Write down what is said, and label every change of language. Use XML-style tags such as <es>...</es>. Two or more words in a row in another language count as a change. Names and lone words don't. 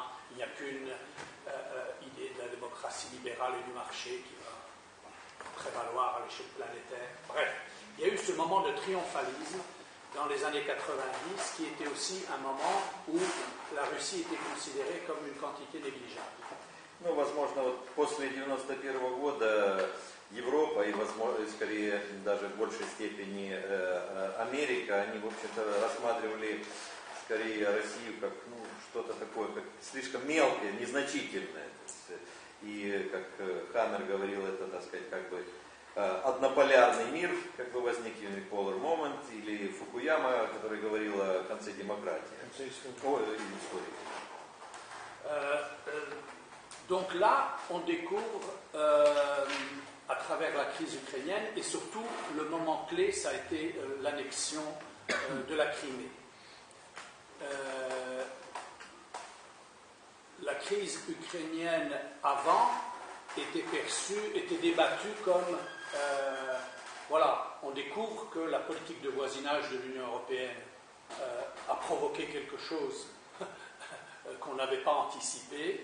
<fr>Il n'y a qu'une idée de la démocratie libérale et du marché qui va prévaloir à l'échelle planétaire. Bref, il y a eu ce moment de triomphalisme dans les années 90 qui était aussi un moment où la Russie était considérée comme une quantité négligeable.</fr> <ru>Ну, возможно, вот после 91 года Европа и, возможно, скорее даже в большей степени Америка, они, в общем-то, рассматривали скорее Россию как что-то такое, как слишком мелкое, незначительное. И, как Хаммер говорил, это, так сказать, как бы однополярный мир, как бы возник</ru> <en>unipolar moment,</en> <ru>или Фукуяма, который говорил о конце демократии. Истории.</ru> <fr>Donc là, on découvre à travers la crise ukrainienne et surtout le moment clé, ça a été l'annexion de la Crimée. La crise ukrainienne avant était perçue, était débattue comme voilà, on découvre que la politique de voisinage de l'Union européenne a provoqué quelque chose qu'on n'avait pas anticipé.</fr>